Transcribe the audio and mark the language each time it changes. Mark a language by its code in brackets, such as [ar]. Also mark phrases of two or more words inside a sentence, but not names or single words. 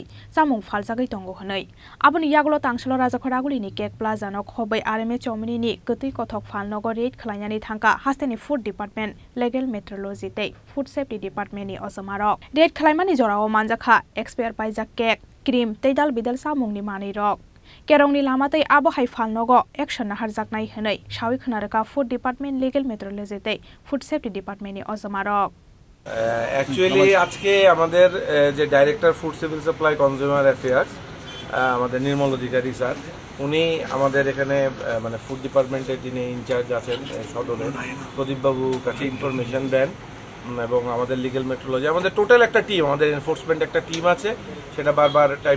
[trp] samung phaljagai tongo honai aboni yaglo tangshalo Rajakhwaraguli ni Cake Plaza no khobai RMS chomni ni gotui kothok phalnogo raid khlainani thangka hasteni [en] Food Department Legal Metrology [trp] tei [en] Food Safety Department [trp] ni osamarok raid khlaimani jorao manjakha expert paijak cake cream tei dalbidal samungni mani rok Kerongni lamatei abohai phalnogo action na harjaknai honai sawi khonaraka [en] Food Department Legal Metrology [trp] tei [en] Food Safety Department [trp] ni osamarok [bn] অ্যাকচুয়ালি আজকে আমাদের যে [en] director food civil supply consumer affairs [bn] আমাদের নির্মল অধিকারী স্যার উনি আমাদের এখানে মানে [en] food department's [bn] যিনি ইনচার্জ আছেন সদরের প্রদীপবাবু কাছে ইনফরমেশন দেন এবং আমাদের [en] legal metrology [bn] আমাদের টোটাল একটা টিম আমাদের এনফোর্সমেন্ট একটা টিম আছে সেটা বারবার টাইম